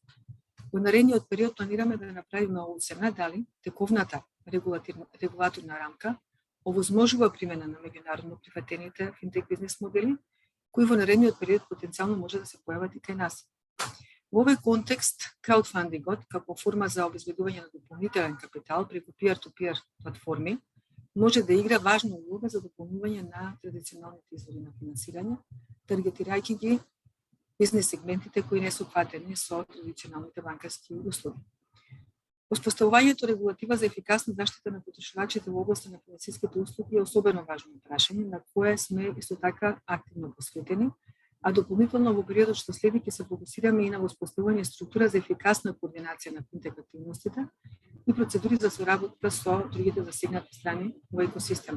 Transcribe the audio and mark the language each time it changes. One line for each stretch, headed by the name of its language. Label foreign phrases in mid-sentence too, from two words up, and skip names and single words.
Macedonian: Во наредниот период планираме да направиме оцена дали тековната регулаторна рамка овозможува примена на меѓународно прифатените финтек бизнес модели, кои во наредниот период потенцијално може да се појават и кај нас. Во овој контекст, краудфандингот, како форма за обезбедување на дополнителен капитал преку
English: peer-to-peer
Macedonian: платформи, може да игра важна улога за дополнување на традиционалните извори на финансирање, таргетирајќи ги бизнес сегментите кои не се опфатени со традиционалните банкарски услуги. Воспоставувањето регулатива за ефикасна заштита на потрошувачите во областа на финансиските услуги е особено важно прашање на кое сме исто така активно посветени, а дополнително во периодот што следи ќе се фокусираме и на воспоставување структура за ефикасна координација на финтек активностите и процедури за соработка со другите засегнати страни во екосистемот.